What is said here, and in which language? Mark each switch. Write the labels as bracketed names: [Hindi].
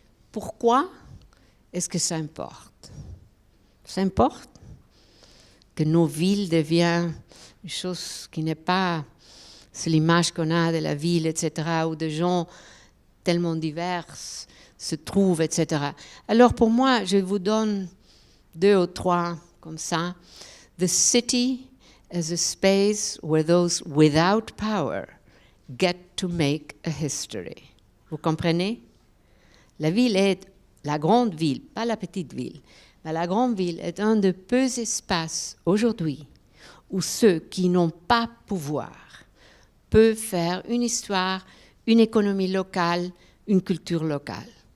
[French] Pourquoi est-ce que ça importe? Ça importe que nos villes deviennent une chose qui n'est pas, c'est l'image qu'on a de la ville, etc., où des gens tellement divers se trouvent, etc. Alors pour moi, je vous donne 2 ou 3 comme ça. [English] The city as a space where those without power get to make a history. [French] Vous comprenez? La ville est, la grande ville, pas la petite ville, mais la grande ville est un des peu espaces aujourd'hui où ceux qui n'ont pas pouvoir peuvent faire une histoire, une économie locale, une culture locale.